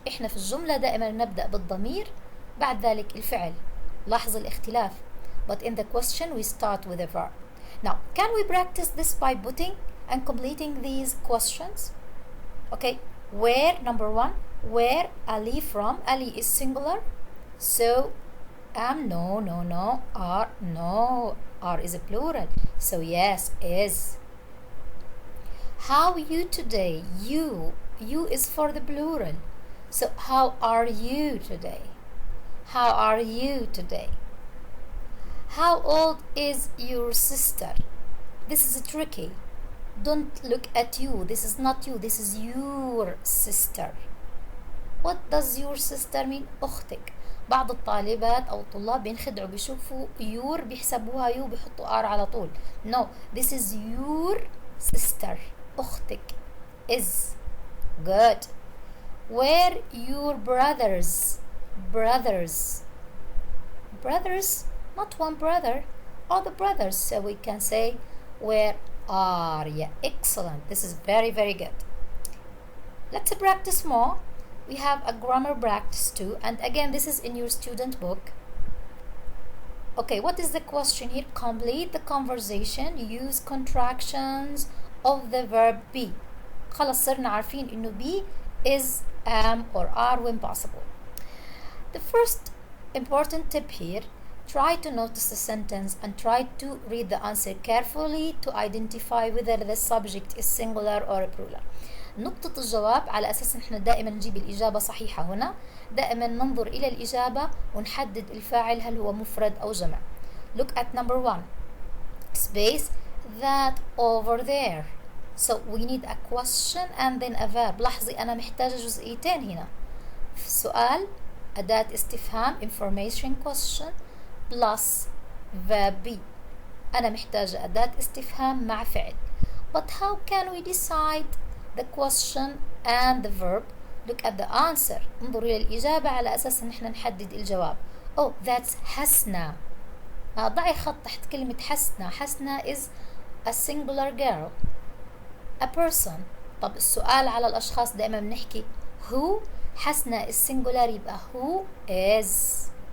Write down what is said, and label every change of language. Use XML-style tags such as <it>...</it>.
<ar>احنا في الجملة دائما نبدأ بالضمير بعد ذلك الفعل. لاحظ الاختلاف.</ar> <en>But in the question we start with a verb. Now, can we practice this by putting and completing these questions? Okay, where, number one, where Ali from? Ali is singular. So, no, are is a plural. So, yes, is. How you today? You is for the plural. So, how are you today? How are you today? How old is your sister? This is tricky. Don't look at you. This is not you. This is your sister. What does your sister mean?</en> <ar>أختك. بعض الطالبات أو الطلاب بينخدعوا بيشوفوا your بيحسبوها you بيحطوا R على طول.</ar> <en>No, this is your sister.</en> <ar>أختك.</ar> <en>Is. Good. Where your brothers? Brothers. Not one brother, all the brothers. So we can say where are. Yeah, excellent. This is very, very good. Let's practice more. We have a grammar practice too. And again, this is in your student book. Okay, what is the question here? Complete the conversation. Use contractions of the verb be.</en> <ar>خلاص صرنا عارفين إنه</ar> <en>be is, am or are when possible. The first important tip here, try to notice the sentence and try to read the answer carefully to identify whether the subject is singular or plural.</en> <ar>نقطة الجواب على أساس نحن دائما نجيب الإجابة صحيحة هنا، دائما ننظر إلى الإجابة ونحدد الفاعل هل هو مفرد أو جمع.</ar> <en>Look at number one. Space that over there. So we need a question and then a verb.</en> <ar>لاحظي أنا محتاجة جزئيتين هنا. في السؤال أداة استفهام</ar> <en>information question plus verb be.</en> <ar>أنا محتاجة أداة استفهام مع فعل.</ar> <en>But how can we decide the question and the verb? Look at the answer.</en> <ar>انظر إلى الإجابة على أساس إن إحنا نحدد الجواب.</ar> <en>Oh, that's حسنة.</en> <ar>ضعي خط تحت كلمة حسنة.</ar> <en>حسنة is a singular girl. A person.</en> <ar>طب السؤال على الأشخاص دائما بنحكي who.</ar> <en>حسنة is singular</en> <ar>يبقى</ar> <en>who is.</en>